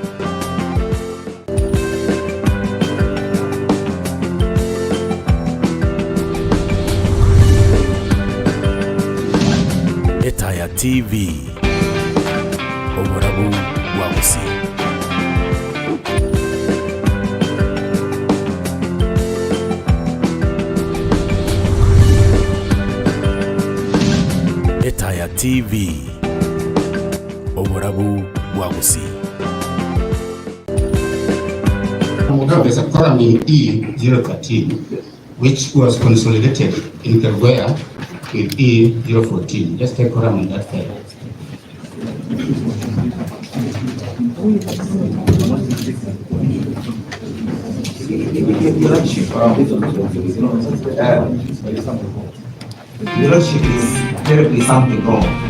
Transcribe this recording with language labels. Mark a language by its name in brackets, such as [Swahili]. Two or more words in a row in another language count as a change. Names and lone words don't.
[Gusii] Etaya TV Omurabu Wagusi. Etaya TV Omurabu Wagusi. [English] There's a column in E013 which was consolidated in Kergoya with E014. Just take column on that file. Your Lordship is terribly something wrong.